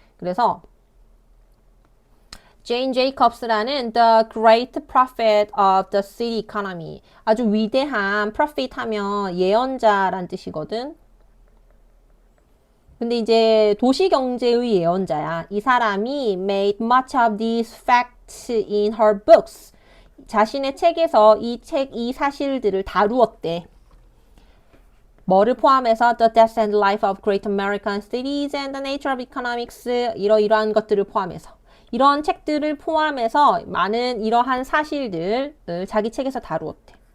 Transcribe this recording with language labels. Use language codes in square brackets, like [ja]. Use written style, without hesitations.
[ko] 그래서 제인 제이콥스라는 [en] The Great Prophet of the City Economy [ko] 아주 위대한 prophet 하면 예언자란 뜻이거든. 근데 이제 도시경제의 예언자야. 이 사람이 [en] made much of these facts in her books. [ko] 자신의 책에서 이 사실들을 다루었대. 뭐를 포함해서 The Death and Life of Great American Cities and the Nature of Economics 이러이러한 것들을 포함해서 이런 책들을 포함해서 많은 이러한 사실들을 자기 책에서 다루었대.